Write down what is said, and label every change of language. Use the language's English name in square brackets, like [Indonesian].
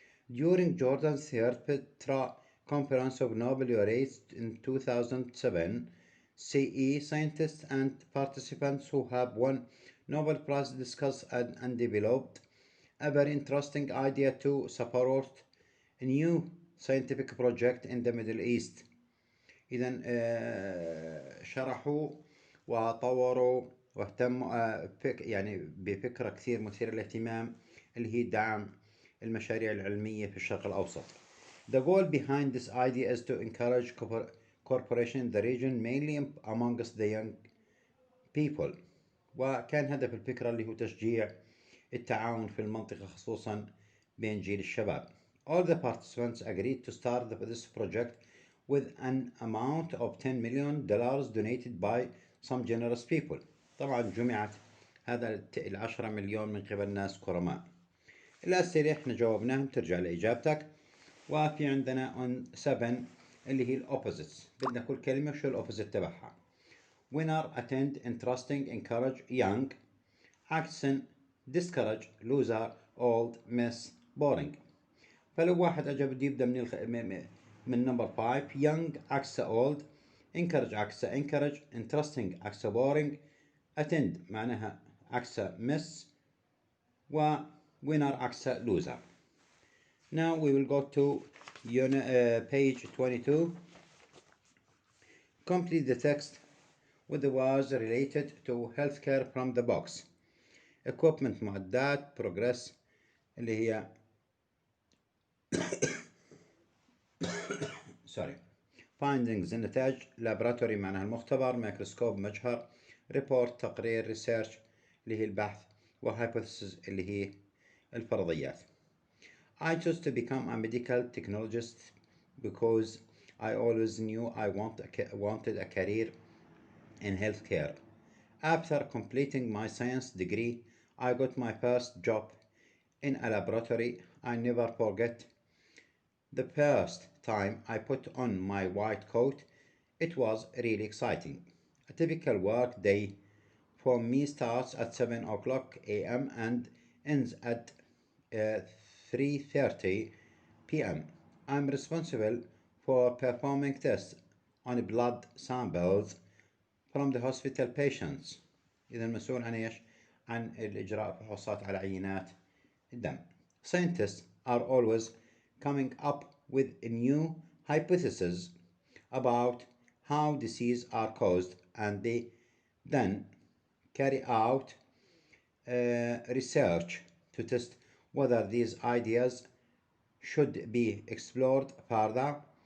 [English] During Jordan's third Petra Conference of Nobel laureates in 2007, CE, scientists and participants who have won Nobel Prize discussed and developed a very interesting idea to support a new scientific project in the Middle East. [Arabic] إذن شرحوا وطوروا واهتموا يعني بفكرة كثير مثيرة للاهتمام اللي هي دعم المشاريع العلمية في الشرق الأوسط. [English] The goal behind this idea is to encourage cooperation in the region, mainly amongst the young people. [Arabic] وكان هدف الفكرة اللي هو تشجيع التعاون في المنطقة خصوصا بين جيل الشباب. [English] All the participants agreed to start this project with an amount of $10 million donated by some generous people. [Arabic] طبعا جمعت هذا 10 مليون من قبل ناس كرماء. الأسئلة احنا جاوبناهم ترجع لإجابتك. وفي عندنا on 7 اللي هي الأوبوزيتس، بدنا كل كلمة شو الأوبوزيت تبعها. [English] winner, attend, interesting, encourage, young. [Arabic] عكسا [English] discourage, loser, old, miss, boring. [Arabic] فلو واحد أجا بده يبدأ من نمبر 5. [English] young عكسه old، encourage عكسه encourage، interesting عكسه boring، attend معناها عكسه miss، و winner عكسه loser. Now we will go to page 22. Complete the text with the words related to healthcare from the box. Equipment معدات، progress [Arabic] اللي هي [English] sorry. [Arabic] findings النتائج، laboratory معناها المختبر، microscope مجهر، report تقرير، research اللي هي البحث، و hypothesis اللي هي الفرضيات. [English] I chose to become a medical technologist because I always knew I wanted a career in healthcare. After completing my science degree, I got my first job in a laboratory. I never forget the first time I put on my white coat. It was really exciting. A typical work day for me starts at 7 o'clock a.m. and ends at 3:30 p.m. I'm responsible for performing tests on blood samples from the hospital patients. [Arabic] إذا مسؤول عن إيش؟ عن الإجراء فحوصات على عينات الدم. [English] Scientists are always coming up with new hypotheses about how diseases are caused, and they then carry out research to test whether these ideas should be explored further.